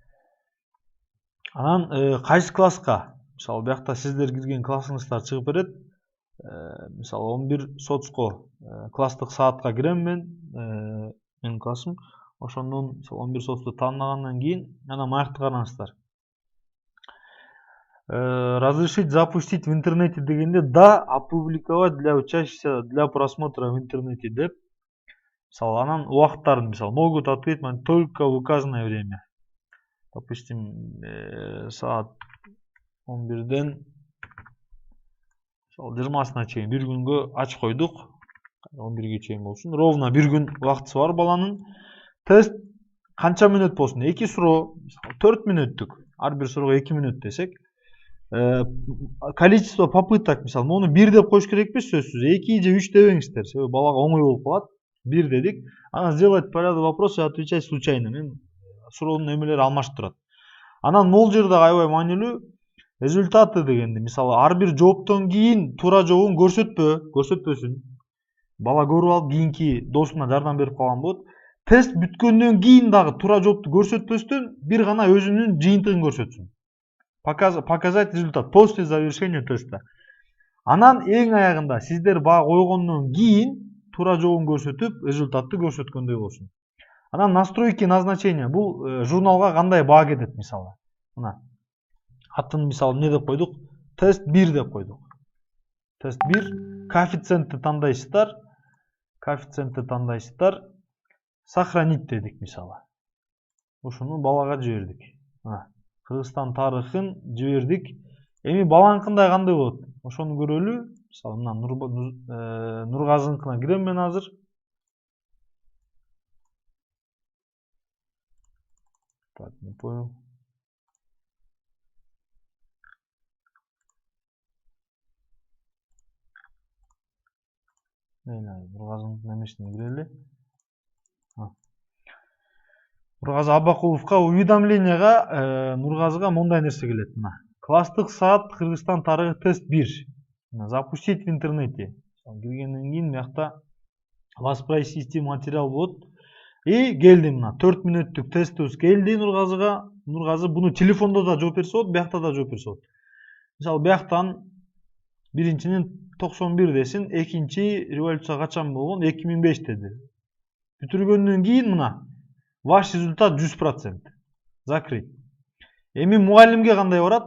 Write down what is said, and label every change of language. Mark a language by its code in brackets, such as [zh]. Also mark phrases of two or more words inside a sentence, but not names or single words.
[ky] Анан кайсы класска? Мисалы биякта сиздер кирген классыңыздар чыгып берет. Мисалы 11 соцко класстык саатка кирем мен, менин классым. Ошондон мисалы 11 соцту тандагандан кийин анан маякты караңыздар. [ru] Разрешить запустить в интернете [ky] дегенде да, [ru] опубликовать для учащихся для просмотра в интернете деп. [ky] Мисалы анан убакыттарын мисалы [ru] могут ответить только в указанное время. [ky] Допустим, саат 11ден мисалы 20-сына чейин бир күнгө ачып койдук. 11ге чейин болсун. Ровно бир күн убактысы бар баланын. Тест канча мүнөт болсун? 2 суроо, мисалы 4 мүнөттүк. Ар бир суроого 2 мүнөт десек, [ru] количество попыток [ky] мисалы мону 1 деп коюш керекпиз сөзсүз. 2 же 3 дебеңиздер. Себеби балага оңой болуп калат. 1 дедик. [ru] Анан сделать порядок вопроса и отвечать случайно. [ky] Мен суроонун эмелери алмашып турат. Анан могул жерде аябай маанилүү результаты дегенди. Мисалы ар бир жооптон кийин туура жообун көрсөтпөсүн. Бала көрүп алып кийинки досуна жардам берип калган болот. Тест бүткөндөн кийин дагы туура жоопту көрсөтпөстөн бир гана өзүнүн жыйынтыгын көрсөтсүн. [ru] Показать результат после завершения теста. [ky] Анан эң аягында сиздер баа койгондон кийин туура жообун көрсөтүп, результатты көрсөткөндөй болсун. Анан [ru] настройки назначения. [ky] Бул журналга кандай баа кетет мисалы. Мына атын мисалы эмне деп койдук? Тест 1 деп койдук. Тест 1 коэффициентти тандайсыздар. Сохранить дедик мисалы. Ушуну балага жибердик. Кыргызстан тарыхын жибердик. Эми баланыкындай кандай болот? Ошону көрөлү. Мисалы мына Нургазыныкына кирем мен азыр. [ru] Так, не понял. [ky] Нургазыныкына эмесине кирели. Нургазы Аббакуловго уведомленияга Нургазыга мондай нерсе келет. Мына класстык саат Кыргызстан тарыхы тест 1. [ru] Запустить в интернете. [ky] Киргенден кийин биякта [ru] воспроизвести материал [ky] болот. И келди мына 4 мүнөттүк тестибиз келди Нургазыга. Нургазы буну телефондо да жооп берсе болот, биякта да жооп берсе болот. Мисалы бияктан биринчинин 91 десин, экинчи революция качан болгон? 2005 деди. Бүтүргөндөн кийин мына [ru] ваш результат [ky] 100%. Закрыть. Эми мугалимге кандай барат?